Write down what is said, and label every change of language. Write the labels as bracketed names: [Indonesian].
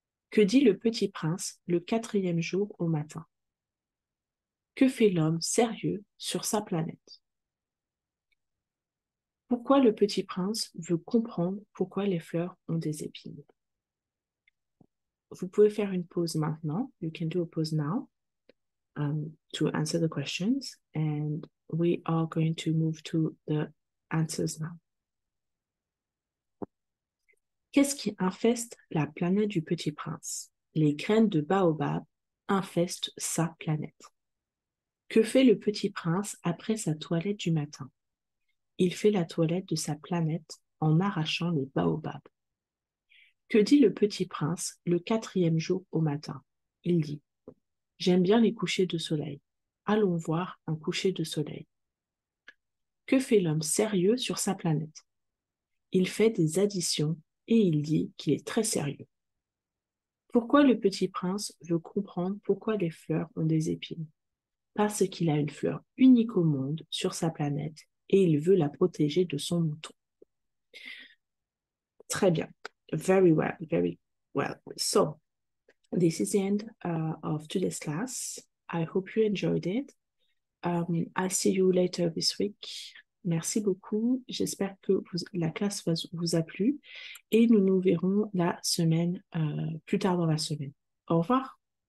[French] Que dit le Petit Prince le 4e jour au matin? Que fait l'homme sérieux sur sa planète? Pourquoi le Petit Prince veut comprendre pourquoi les fleurs ont des épines? Vous pouvez faire une pause maintenant. [English] You can do a pause now to answer the questions, and we are going to move to the answers now. [French] Qu'est-ce qui infeste la planète du Petit Prince? Les graines de baobab infestent sa planète. Que fait le Petit Prince après sa toilette du matin? Il fait la toilette de sa planète en arrachant les baobabs. Que dit le Petit Prince le 4e jour au matin? Il dit: j'aime bien les couchers de soleil. Allons voir un coucher de soleil. Que fait l'homme sérieux sur sa planète? Il fait des additions et il dit qu'il est très sérieux. Pourquoi le Petit Prince veut comprendre pourquoi les fleurs ont des épines? Parce qu'il a une fleur unique au monde sur sa planète et il veut la protéger de son mouton. Très bien. [English] Very well, very well. So, this is the end of today's class. I hope you enjoyed it. I'll see you later this week. [French] Merci beaucoup. J'espère que la classe vous a plu et nous nous verrons la semaine, plus tard dans la semaine. Au revoir.